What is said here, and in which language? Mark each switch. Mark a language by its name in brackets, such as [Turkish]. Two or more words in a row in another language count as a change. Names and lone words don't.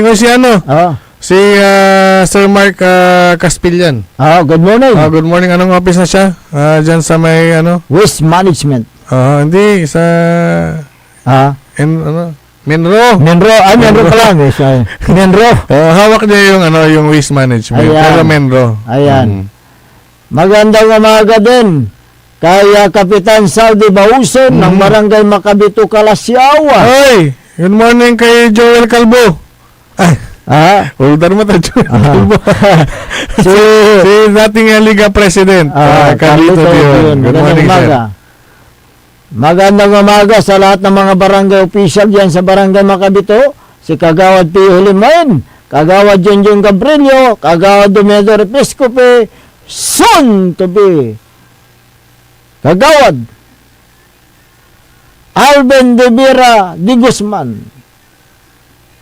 [Filipino] Si Si Sir Mark Caspillan. [English] Good morning. [Filipino] Good morning. Anong office na siya? Diyan sa may [English] Waste Management. [Filipino] Hindi, sa Menro. Menro pa lang. Menro. Hawak niya yung [English] waste management. [Filipino] Ayan. Pero Menro. Ayan. Magandang umaga din kay Kapitan Saudi Bauson ng Barangay Makabito, Kalasyaw. [English] Hey, good morning [Filipino] kay Joel Calvo. Older mo tayo, Joel Calvo. si dating Liga President. Carlito Dion. [English] Good morning, sir. [Filipino] Magandang umaga sa lahat ng mga barangay official diyan sa Barangay Makabito. Si Kagawad P. Hulimain, Kagawad Junjun Cabrillo, Kagawad Domedor Episcope, [English] soon to be [Filipino] Kagawad Alben de Vera de Guzman.